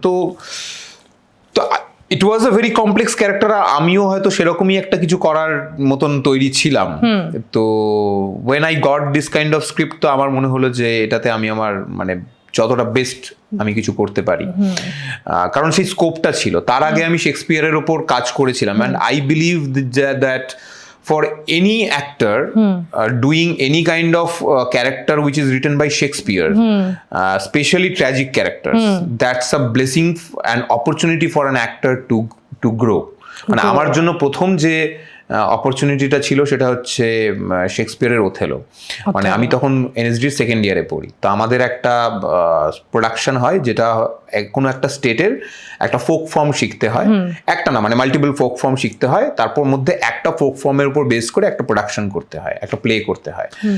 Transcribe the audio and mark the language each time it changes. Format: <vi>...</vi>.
<en>তো it was a very complex character.</en> <bn>আমিও হয়তো সেরকমই একটা কিছু করার মতন তৈরি ছিলাম। তো</bn> <en>when I got this kind of script,</en> <bn>তো আমার মনে হলো যে এটাতে আমি আমার মানে যতটা বেস্ট আমি কিছু করতে পারি, কারণ সেই স্কোপটা ছিল। তার আগে আমি শেক্সপিয়ারের ওপর কাজ করেছিলাম,</bn> <en>And I believe that for any actor doing any kind of character which is written by Shakespeare, especially tragic characters, that's a blessing and opportunity for an actor to grow.</en> <bn>মানে আমার জন্য প্রথম যে অপরচুনিটিটা ছিল সেটা হচ্ছে শেক্সপিয়ারের ওথেলো। মানে আমি তখন এনএসডির সেকেন্ড ইয়ারে পড়ি। তো আমাদের একটা প্রোডাকশন হয় যেটা কোনো একটা স্টেটের একটা ফোক ফর্ম শিখতে হয়, একটা না মানে মাল্টিপল ফোক ফর্ম শিখতে হয়, তারপর মধ্যে একটা ফোক ফর্মের উপর বেস করে একটা প্রোডাকশন করতে হয়, একটা প্লে করতে হয়।</bn>